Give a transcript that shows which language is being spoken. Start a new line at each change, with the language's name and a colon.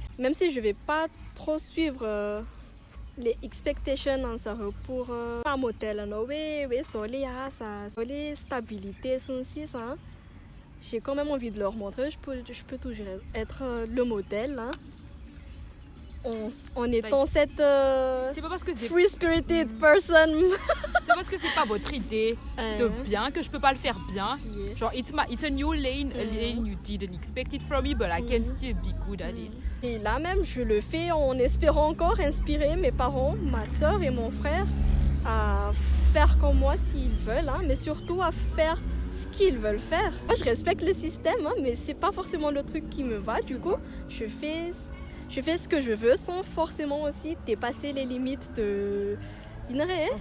French: Même si je vais pas trop suivre les expectations pour un modèle, oui, sur les stabilités, ça. J'ai quand même envie de leur montrer, je peux toujours être le modèle, en étant cette c'est pas parce que c'est
English: free-spirited person.
French: C'est parce que c'est pas votre idée de bien que je peux pas le faire bien.
English: Yeah. Genre, it's a new lane, a lane you didn't expect it from me, but I can still be good at it.
French: Et là même, je le fais en espérant encore inspirer mes parents, ma soeur et mon frère à faire comme moi s'ils veulent, mais surtout à faire ce qu'ils veulent faire. Moi, je respecte le système, mais c'est pas forcément le truc qui me va. Du coup, je fais ce que je veux sans forcément aussi dépasser les limites de l'INRE.